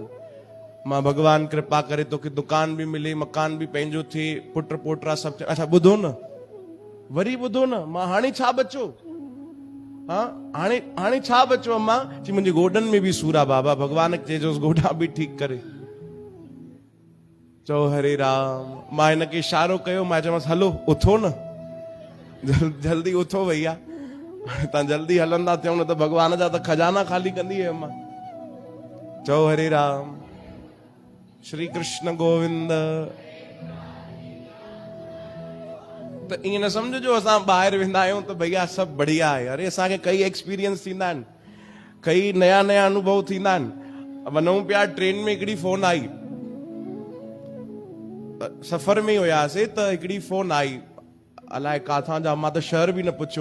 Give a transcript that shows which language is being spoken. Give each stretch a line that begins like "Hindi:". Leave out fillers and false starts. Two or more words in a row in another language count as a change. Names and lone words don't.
Sindhi: मां भगवान कृपा करे तोखे दुकान बि मिले, मकान बि पंहिंजो थिए, पुट पोटरा सभु। अच्छा ॿुधो न, वरी ॿुधो न, मां हाणे छा बचो? हाँ हाणे छा बचो अम्मा? चई मुंहिंजे गोॾनि में बि सूर आहे बाबा, भगवान खे चइजोसि गोॾा बि ठीकु करे। चओ हरे राम। मां हिनखे इशारो कयो, मां चयोमांसि हलो उथो न, जल्दी उथो भैया, तव्हां जल्दी हलंदा थियूं न त भगवान जा त खजाना ख़ाली कंदी है अम्मा। चओ हरे राम। श्री कृष्ण गोविंद। त ईअं न सम्झो असां ॿाहिरि वेंदा आहियूं त भैया सभु बढ़िया आहे। अरे असांखे कई एक्सपीरियंस थींदा आहिनि, कई नया अनुभव थींदा आहिनि। वञूं पिया ट्रेन में, हिकिड़ी फोन आई, सफ़र में ई हुयासीं त हिकिड़ी फोन आई, अलाए काथां जा, मां त शहर बि न पुछियो।